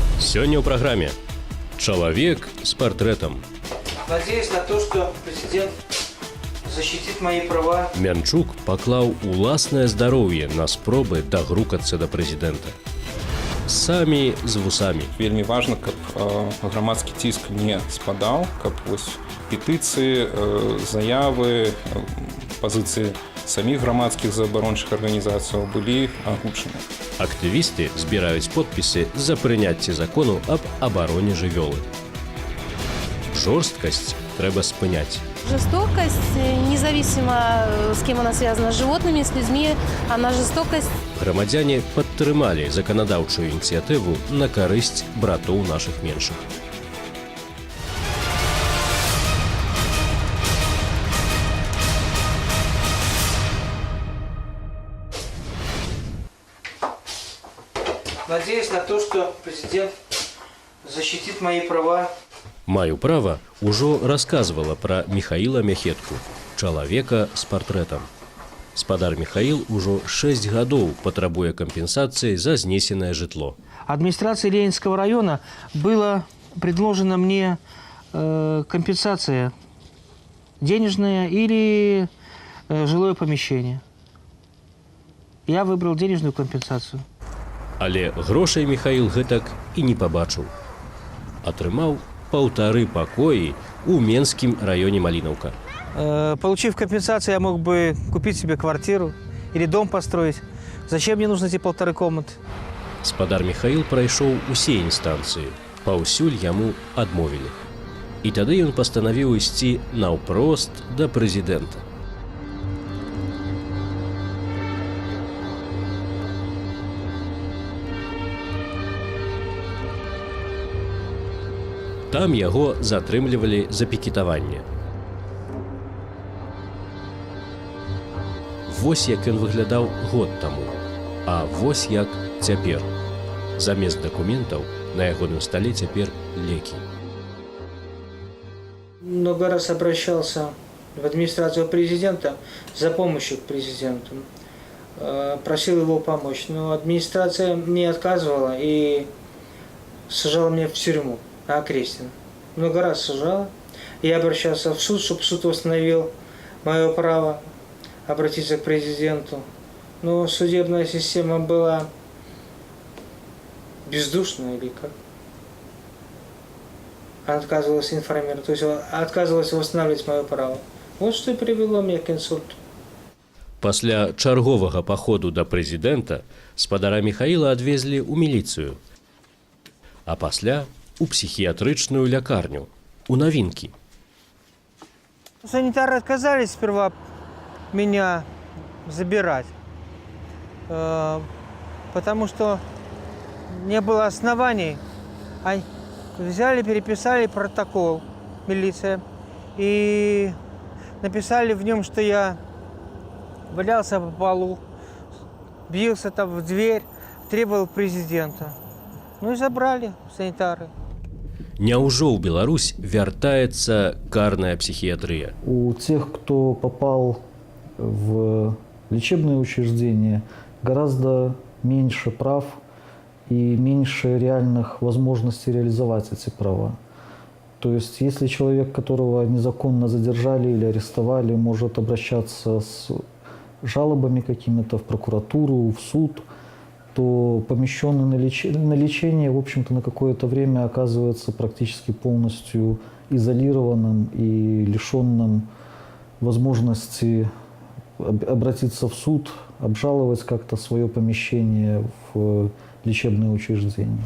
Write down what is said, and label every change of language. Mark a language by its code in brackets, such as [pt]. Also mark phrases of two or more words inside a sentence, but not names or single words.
[ru] Сегодня в программе «Человек с портретом». Надеюсь на то, что президент защитит мои права. [be] Мянчук поклаў уласнае здароўе на спробы дагрукацца да прэзідэнта. Самі з вусамі. Вельмі важна, каб грамадскі ціск не спадаў, каб петыцыі, заявы, пазіцыі самих грамадскіх заабарончых арганізацыяў былі агучаны. Актывісты збіраюць подпісы за прыняцце закону аб абароне жывёлы. Жорсткасць трэба спыняць. [ru] Жестокость, независимо с кем она связана, с животными, с людьми, она жестокость. [be] Грамадзяне падтрымалі заканадаўчую ініцыятыву на карысць братоў нашых меншых. [ru] Надеюсь на то, что президент защитит мои права. [be] «Маю права» ужо расказвала пра Михаіла Мяхетку, чалавека з партрэтам. Спадар Михаил ужо 6 гадоў патрабуе кампенсацыі за знесенае жытло. [ru] Администрации Ленинского района было предложено мне компенсация денежная или жилое помещение. Я выбрал денежную компенсацию. [be] Але грошай Михаил гэтак і не пабачыў. Атрымаў 1,5 пакоі у Менскім раёне Малінаўка. [ru] Получив компенсацию, я мог бы купить себе квартиру или дом построить. Зачем мне нужны эти 1,5 комнаты? [be] Спадар Михаил прайшоў усе інстанцыі. Паўсюль яму адмовілі. І тады ён пастанавіў ісці наўпрост да прэзідэнта. Там яго затрымлівалі за пікетаванне. Вось як ён выглядаў год таму, а вось як цяпер. Замест дакументаў на ягоным стале цяпер лекі. [ru] Много раз обращался в администрацию президента за помощью к президенту. Просил его помочь, но администрация мне отказывала и сажала меня в тюрьму. Окрестин. Много раз сажала. Я обращался в суд, чтобы суд восстановил мое право обратиться к президенту. Но судебная система была бездушная или как? Она отказывалась информировать, то есть отказывалась восстанавливать мое право. Вот что и привело меня к инсульту. [be] Пасля чарговага паходу да прэзідэнта спадара Михаіла адвезлі ў міліцыю, а пасля у психиатричную лекарню, у Новинки. [ru] Санитары отказались сперва меня забирать, потому что не было оснований. Они взяли, переписали протокол, милиция, и написали в нем, что я валялся по полу, бился там в дверь, требовал президента. Ну и забрали санитары. [be] Няўжо ў Беларусь вяртаецца карная психиатрия? [ru] У тех, кто попал в лечебные учреждения, гораздо меньше прав и меньше реальных возможностей реализовать эти права. То есть, если человек, которого незаконно задержали или арестовали, может обращаться с жалобами какими-то в прокуратуру, в суд, то помещенный на лечение, в общем-то, на какое-то время оказывается практически полностью изолированным и лишенным возможности обратиться в суд, обжаловать как-то свое помещение в лечебное учреждение.